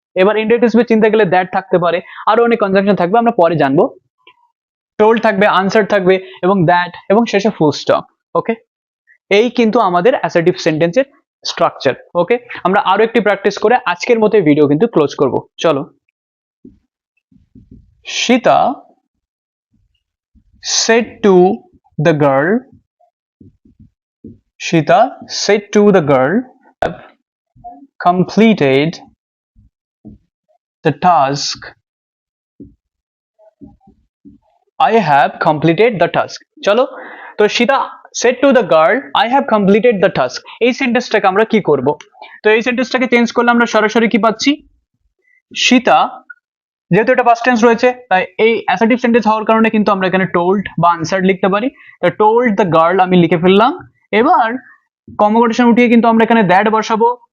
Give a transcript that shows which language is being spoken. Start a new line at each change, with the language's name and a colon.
Bangla: এবার indirect speech চিনতে গেলে দ্যাট থাকতে পারে, আরো অনেক কনজাংশন থাকবে, আমরা পরে জানবো। টোল্ড থাকবে, আনসার থাকবে, এবং দ্যাট, এবং শেষে ফুল স্টপ। ওকে, এই কিন্তু আমাদের অ্যাসার্টিভ সেন্টেন্সের স্ট্রাকচার। ওকে, আমরা আরো একটি প্র্যাকটিস করে আজকের মতো ভিডিও কিন্তু ক্লোজ করব। চলো।
English: Shita said to the girl, Shita said to the girl, have completed the task. I have completed the task.
Bangla: চলো, তো
English: Shita said to the girl, I have completed the task.
Bangla: এই সেন্টেন্সটাকে আমরা কি করব? তো এই সেন্টেন্সটাকে চেঞ্জ করলে আমরা সরাসরি কি পাচ্ছি, Shita যেহেতু এটা পাস্ট টেন্স রয়েছে তাই এই অ্যাসার্টিভ সেন্টেন্স হওয়ার কারণে কিন্তু আমরা এখানে টোল্ড বা আনসার্ড লিখতে পারি। তো টোল্ড দ্য গার্ল আমি লিখে ফেললাম। এবার কনজুগেশন উঠিয়ে কিন্তু আমরা এখানে দ্যাট বসাবো।